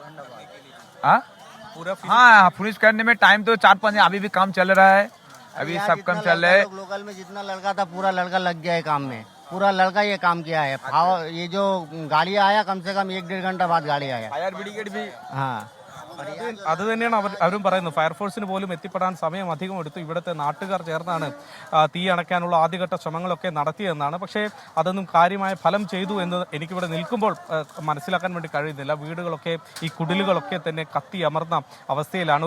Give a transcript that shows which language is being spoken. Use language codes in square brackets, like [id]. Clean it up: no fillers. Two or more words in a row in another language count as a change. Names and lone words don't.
[hi] हाँ पूरा हाँ, फिनिश करने में टाइम तो 4-5, अभी भी काम चल रहा है। अभी सब काम चल रहा है। लोकल में जितना लड़का था पूरा लड़का लग गया है काम में, पूरा लड़का ये काम किया है। ये जो गाड़ी आया कम से कम 1-1.5 घंटा बाद गाड़ी आया। [en] fire brigade [hi] भी हाँ, [ml] അത് തന്നെയാണ് അവരും പറയുന്നത്. ഫയർഫോഴ്സിന് പോലും എത്തിപ്പെടാൻ സമയം അധികം എടുത്തു. ഇവിടുത്തെ നാട്ടുകാർ ചേർന്നാണ് തീ അണയ്ക്കാനുള്ള ആദ്യഘട്ട ശ്രമങ്ങളൊക്കെ നടത്തിയെന്നാണ്. പക്ഷേ അതൊന്നും കാര്യമായ ഫലം ചെയ്തു എന്ന് എനിക്കിവിടെ നിൽക്കുമ്പോൾ മനസ്സിലാക്കാൻ വേണ്ടി കഴിയുന്നില്ല. വീടുകളൊക്കെ, ഈ കുടിലുകളൊക്കെ തന്നെ കത്തി അമർന്ന അവസ്ഥയിലാണ്.